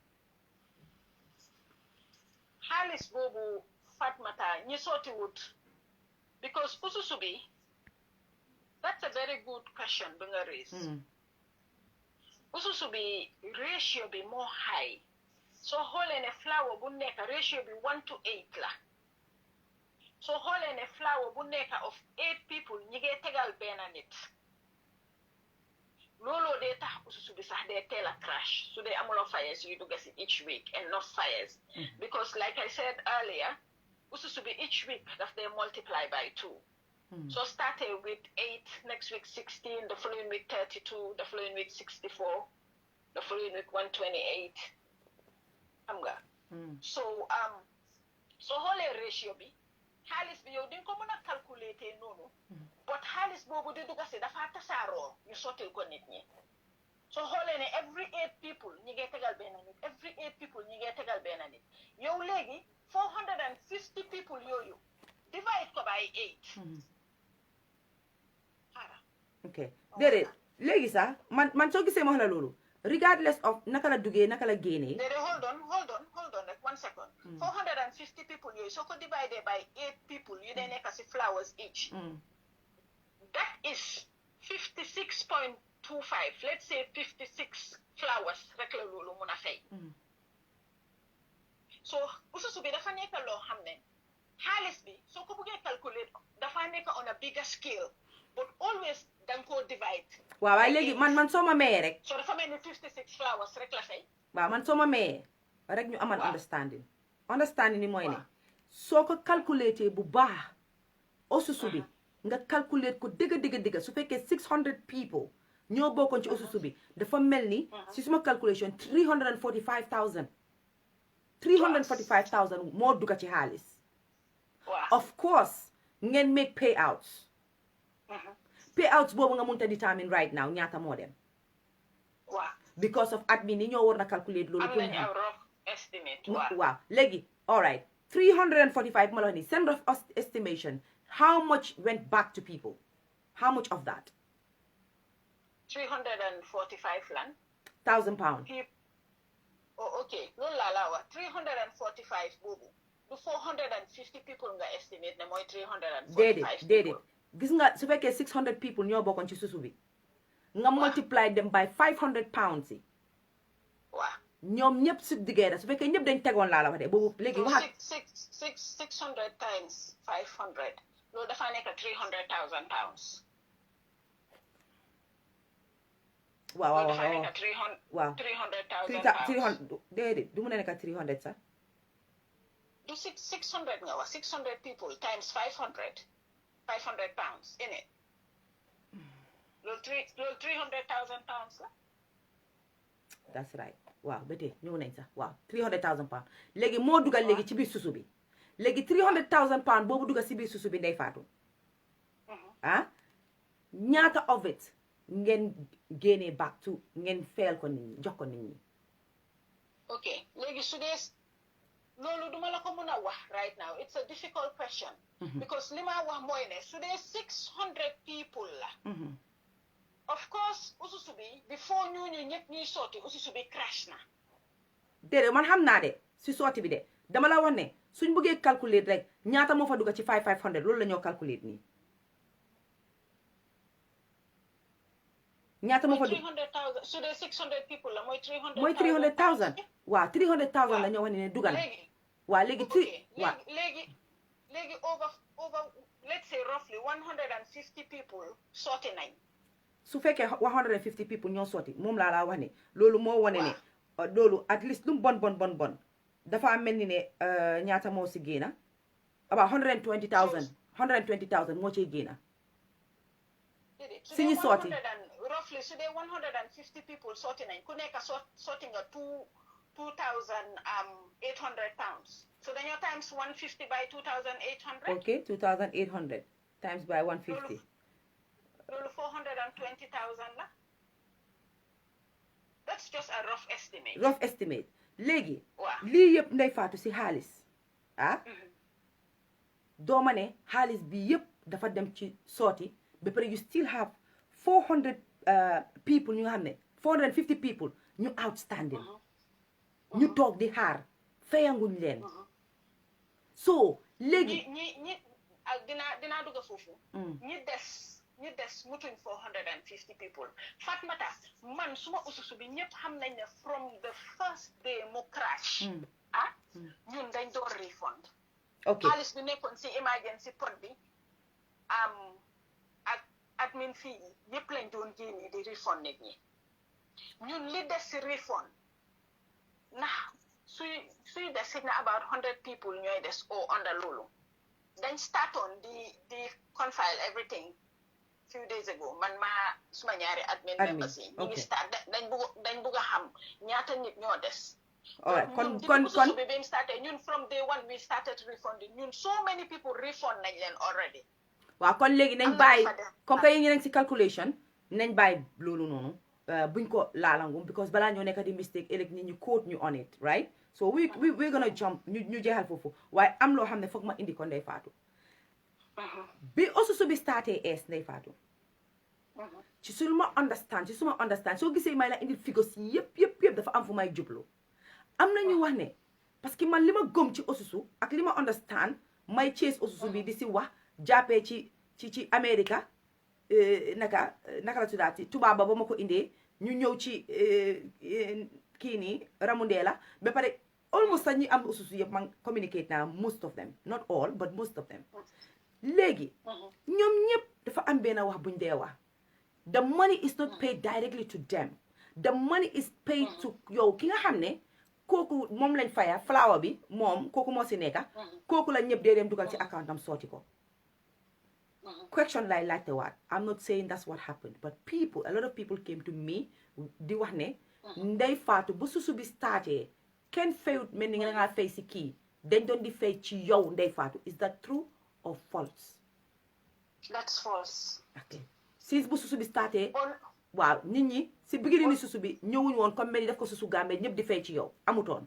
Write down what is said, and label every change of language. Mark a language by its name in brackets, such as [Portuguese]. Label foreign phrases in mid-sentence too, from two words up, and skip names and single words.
[Wolof] xaalis boobu Fatmata ñi sooti wut because ususu bi [English] that's a very good question [Wolof] bi nga raise ususu bi ratio bi moo high soo xoolee ne flour bu nekk ratio bi 1:8 la soo xoolee ne flour bu nekk [English] of 8 people [Wolof] ñi ngee tegal benn nit looloo dee tax ususu bi sax dee teel a crash su dee amuloo fires yu dugga si [English] each week and not fires because like I said earlier [Wolof] ususu bi [English] each week [Wolof] daf dee [English] multiply by 2 so started with 8 next week 16 the [Wolof] following week 32 [English] the following week 64 the following week [Wolof] 128 xam nga so so xoolee ratio bi xaalis bi yow dinga ko mën a calculer noonu but xaalis boobu di dugga si dafa tasaaroo ñu sottil ko nit ñi so xoolee ne [English] every 8 people [Wolof] ñi ngay tegal benn nit [English] every 8 people [Wolof] ñi ngay tegal benn nit yow léegi 450 people yooyu divide ko by 8 ok déedéet léegi sax man soo gisee ma wax la loolu [English] regardless of [Wolof] naka la duggee naka la génnee déedéet [English] hold on like 1 second 450 people [Wolof] yooyu soo ko [English] divided by 8 people [Wolof] yu dee nekk si flowers [English] each that is 56.25 let's say 56 flowers [Wolof] rek la loolu mun a fay so ususu bi dafa nekk loo xam ne xaalis bi soo ko buggee calculer dafa nekk [English] on a bigger scale but always [Wolof] danga koo divide waaw waaye léegi man soo ma mayee rek so dafa mel ni 56 flowers rek la fay waaw man soo ma mayee rek ñu aman understanding ni mooy ne soo ko calculer bu baax ususu bi nga calculer ko dëgg su fekkee 600 people ñoo bokkoon ci ususu bi dafa mel ni si suma calculation 345,000 moo dugga ci xaalis [English] of course [Wolof] ngeen [English] make payouts [Wolof] boobu nga mënta [English] determine right now [Wolof] ñaata moo dem [English] because of admin [Wolof] ni ñoo war na calculate loolu am nañ [English] a rough estimate [Wolof] waaw léegi [English] all right [Wolof] 345 ma la wax ni seen [English] rough estimation how much went back to people how much of that [Wolof] 345 lan £1,000 oh okay loolu laa wax 345 boobu du 450 people nga estimate ne mooy 345 déedéet gis nga su fekkee 600 people ñoo bokkoon ci susu bi nga [English] multiply them by £500 [Wolof] yi waaw ñoom ñëpp su diggee su fekkee ñëpp dañ tegoon laa la wax de boobu léegi waxaat 600 times 500 loolu dafa nekk £300,000 waaw dafa nekk £300,000 déedéet du mu ne nekk 300 sax du 600 nga wax [English] 600 people times 500 £500 in it [Wolof] loolu £300,000 la [English] that's right [Wolof] waaw ba tey ñëw nañ sax waaw £300,000 léegi moo dugal léegi ci biir susu bi léegi £300,000 boobu dugal ci biir susu bi Ndey Fatou ñaata [English] of it [Wolof] ngeen génnee [English] back to [Wolof] ngeen fayal ko nit ñi jox ko nit ñi ok léegi su dee loolu duma la ko mën a wax [English] right now it's a difficult question because [Wolof] li ma wax mooy ne su dee 600 people la [English] of course [Wolof] ususu bi before ñooñu ñëpp ñuy sotti ususu bi crash na déedéet man xam naa de si sotti bi de dama la wax ne suñ bëggee calculer rek ñaata moo fa dugga ci 500 loolu la ñoo calculer nii ñaata moo fa dugg 300,000 su dee 600 people la mooy 300,000 mooy 300,000 waaw 300,000 la ñoo wax ne dugal waaw léegi [English] léegi over let's say roughly 150 people [Wolof] sotti nañ su fekkee 150 people ñoo sotti moom laa wax ne loolu moo wane ne loolu [English] at least [Wolof] lu mu bon dafa mel ni ne ñaata moo si génna about 120,000 moo ciy génna si ñu sotti roughly su dee 150 people sotti nañ ku nekk sotti nga £2,800 so dañoo [English] times 150 by 2,800 okay 2,800 times by 150 loolu 420,000 la that's just a rough estimate [Wolof] léegi lii yëpp Ndey Fatou si xaalis dooma ne xaalis bi yëpp dafa dem ci sooti ba pare [English] you still have 400 people [Wolof] ñu nga xam ne 450 people ñu outstanding ñu toog di xaar fayanguñ leen so léegi ñi dinaa dugg foofu ñi des mutuñ 450 people Fatmata man suma ususu bi ñëpp xam nañ ne [English] from the first day [Wolof] mu crash ñun dañ door refund xaalis bi nekkoon si [English] emergency pot [Wolof] bi ak admin fii yëpp lañ doon génne di refund nit ñi ñun li des si refund ndax suy des na [English] about 100 people [Wolof] ñooy des o under loolu dañ startoon di [English] confile everything few days ago [Wolof] man maa suma ñaari [English] admin members [Wolof] yi ñu ngi start dañ bugg a xam ñaata nit ñoo des kon bi mu starté ñun [English] from day one we started refunding [Wolof] ñun [English] so many people [Wolof] refund nañ leen already waaw kon léegi nañ bàyyi [French] comme que [Wolof] yéen ngi si calculation nañ bàyyi loolu noonu buñ ko laalangum because balaa ñoo nekk di mistake ëllëg nit ñu quote ñu [English] on it right so we gonna jump [Wolof] ñu jeexal foofu waaye am loo xam ne foog ma indi ko Ndey Fatou bi osusu bi starté Ndey Fatou ci suma understand soo gisee may la indi figures yëpp dafa am fu may jublu am na ñu wax ne [French] parce que [Wolof] man li ma gëm ci osusu ak li ma understand may chase osusu bi di si wax jàppee ci America naka la tuddaati tubaaba ba ma ko indee ñu ñëw ci kii nii Ramundela ba pare almost sax ñi am osusu yëpp man communicate naa [English] most of them not all but most of them [Wolof] léegi ñoom ñëpp dafa am benn wax buñ dee wax [English] the money is not paid directly to them the money is paid to [Wolof] yow ki nga xam ne kooku moom lañ faya flower bi moom kooku moo si nekka kooku la ñëpp dee dem dugal ci account am sooti ko question lay laajte waat [English] I'm not saying that's what happened but a lot of people came to me [Wolof] di wax ne Ndey Fatou bu susu bi starté kenn fayut mel ni nga ngaa fay si kii dañ doon di fay ci yow Ndey Fatou [English] is that true or false? That's false. Okay. [Wolof] Since bu susu bi starté waaw nit ñi si bigiri ni susu bi ñëwuñ woon comme mel ni daf ko susu Gambie ñëpp di fay ci yow amutoon